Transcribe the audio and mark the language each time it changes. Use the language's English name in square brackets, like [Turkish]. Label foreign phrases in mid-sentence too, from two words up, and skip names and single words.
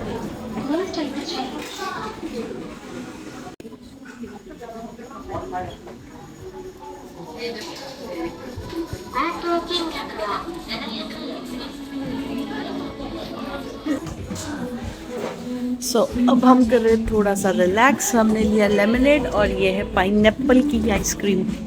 [English] Please take the change. Back to [Japanese] 金額は700円。 [Hindi] सो अब हम कर रहे हैं थोड़ा सा रिलैक्स। हमने लिया लेमनेड और ये है पाइनएप्पल की आइसक्रीम।